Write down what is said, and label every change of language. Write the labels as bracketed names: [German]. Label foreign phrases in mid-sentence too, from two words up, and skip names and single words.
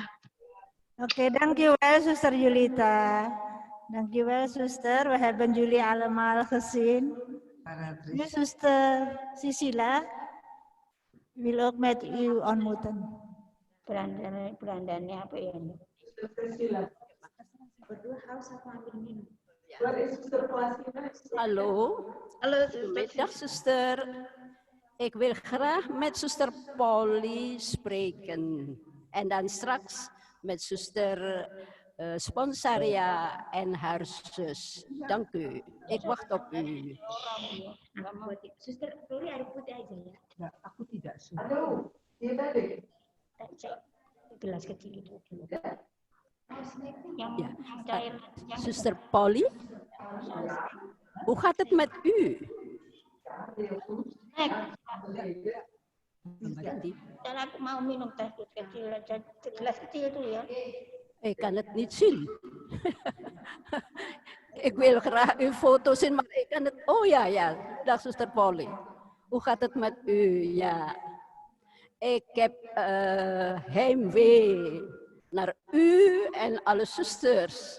[Dutch] Oké, dankjewel Zuster Julita. Dankjewel Zuster, we hebben jullie allemaal gezien. Nu Zuster Sisila wil ook met u ontmoeten. [Indonesian] Berandannya apa ya? Zuster Priscilla. Berdua haus apa ambil minum? [Dutch] Waar is Zuster Plasina? Hallo. Hallo, Goedemiddag, zuster. Ik wil graag met zuster Polly spreken. En dan straks met zuster Sponsaria en haar zus. Dank u. Ik wacht op u. [Indonesian] Suster Polly air putih aja ya. Ya, aku tidak suka. Aduh, dia tadi. Gelas kecil itu. Yang Ja. cair. [Dutch] Zuster Polly, hoe gaat het met u? [Indonesian] Dan aku mau minum teh kecil aja, gelas kecil itu ya. [Dutch] Ik kan het niet zien. Ik wil graag uw foto zien, maar ik kan het... Oh ja. Dag, zuster Polly. Hoe gaat het met u? Ja. Ik heb heimwee naar u en alle zusters.